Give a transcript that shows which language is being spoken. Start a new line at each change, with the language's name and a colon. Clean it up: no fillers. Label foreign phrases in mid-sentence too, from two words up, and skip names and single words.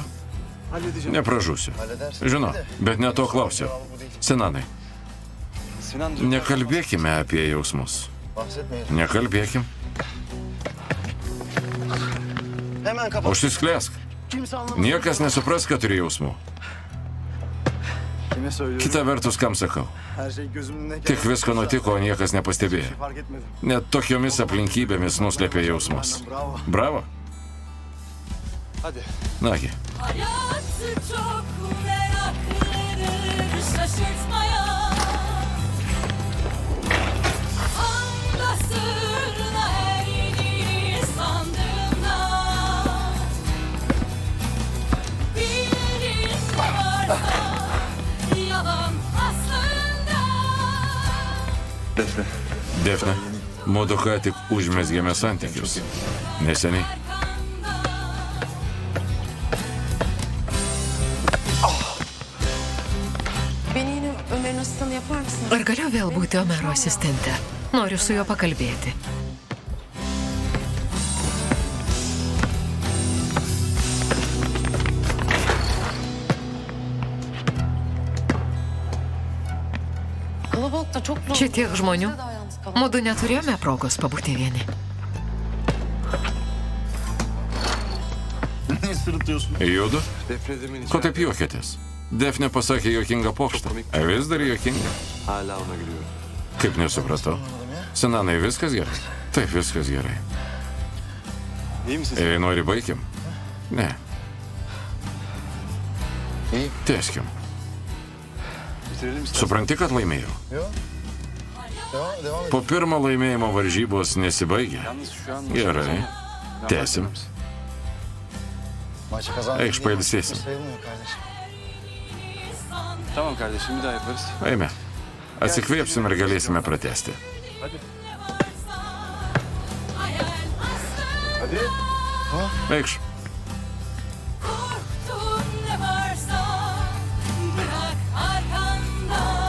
Turkish: Halledeceğim.
Lithuanian: Nepražūsiu.
Turkish: Halledersin.
Lithuanian: Žinau, bet ne to klausiu. Sinanai, Sinan nekalbėkime apie jausmus.
Turkish: bahsetmeyelim.
Lithuanian: Nekalbėkim.
Turkish: Hemen kapat.
Lithuanian: Užsisklesk.
Turkish: Kimse anlamaz.
Lithuanian: Niekas nesupras, kad turi jausmų.
Turkish: Kime söylüyorum?
Lithuanian: Kita vertus, kam sakau.
Turkish: Her şey gözümün ne
Lithuanian: Tik visko nutiko, o niekas nepastebėjo.
Turkish: fark etmedim.
Lithuanian: Net tokiomis aplinkybėmis nuslėpė jausmus. Bravo.
Turkish: Bravo. Hadi.
Lithuanian: Nagi,
Turkish: Hayatı çok meraklıdır şaşırtmaya. Anda sırrına erdiğini sandığında bildiğin ne varsa yalan aslında. Defne.
Lithuanian: Defne, mudu ką tik užmezgėme santykius. Neseniai.
Turkish: Beni yine Ömer'in asistanı yapar mısın?
Lithuanian: Ar galiu vėl būti Omero asistente? Noriu su juo pakalbėti.
Turkish: Kalabalıkta çok zor.
Lithuanian: Čia tiek žmonių.
Turkish: Daha yalnız kalalım.
Lithuanian: Mudu neturėjome progos pabūti vieni.
Turkish: Niye sırıtıyorsun?
Lithuanian: Judu,
Turkish: Defne demin
Lithuanian: ko taip juokėtės? Defne pasakė juokingą pokštą. Vis dar juokinga.
Turkish: Hala ona gülüyorum.
Lithuanian: Kaip nesupratau. Sinanai, viskas gerai? Taip, viskas gerai.
Turkish: İyi misin sen?
Lithuanian: Jei nori, baigim? Ne,
Turkish: İyi.
Lithuanian: tęskim.
Turkish: Bitirelim istersen.
Lithuanian: Supranti, kad laimėjau?
Turkish: Yok. Devam et.
Lithuanian: Po pirmo laimėjimo varžybos nesibaigė.
Turkish: Yalnız şu an...
Lithuanian: Gerai. Tęsim.
Turkish: Maçı kazandık.
Lithuanian: Eikš pailsėsim.
Turkish: Sayılmıyor kardeşim. Tamam kardeşim bir daha yaparız.
Lithuanian: Eime. Atsikvėpsim ir galėsime pratesti.
Turkish: Hadi.
Lithuanian: Eikš.
Turkish: Korktuğun ne varsa bırak arkanda.